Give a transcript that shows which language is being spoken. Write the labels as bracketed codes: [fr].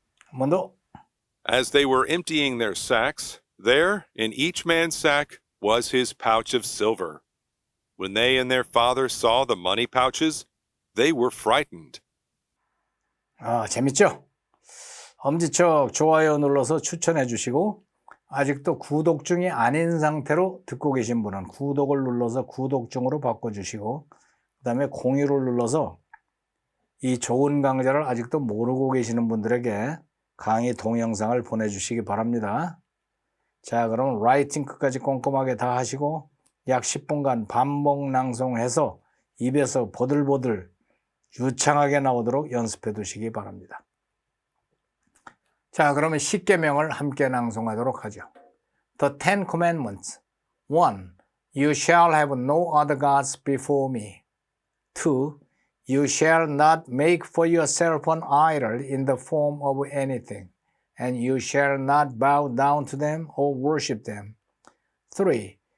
[ko] 한 번 더. [en] As they were emptying their sacks, there in each man's sack was his pouch of silver. When they and their father saw the money pouches, they were frightened. [ko] 재밌죠? 엄지척 좋아요 눌러서 추천해 주시고, 아직도 구독 중이 아닌 상태로 듣고 계신 분은 구독을 눌러서 구독 중으로 바꿔주시고, 그 다음에 공유를 눌러서 이 좋은 강좌를 아직도 모르고 계시는 분들에게 강의 동영상을 보내주시기 바랍니다. 자, 그럼 라이팅크까지 꼼꼼하게 다 하시고 약 10분간 반복 낭송해서 입에서 보들보들 유창하게 나오도록 연습해 두시기 바랍니다. 자, 그러면 10계명을 함께 낭송하도록 하죠. [en] The Ten Commandments. 1. You shall have no other gods before me. 2. You shall not make for yourself an idol in the form of anything, and you shall not bow down to them or worship them. 3.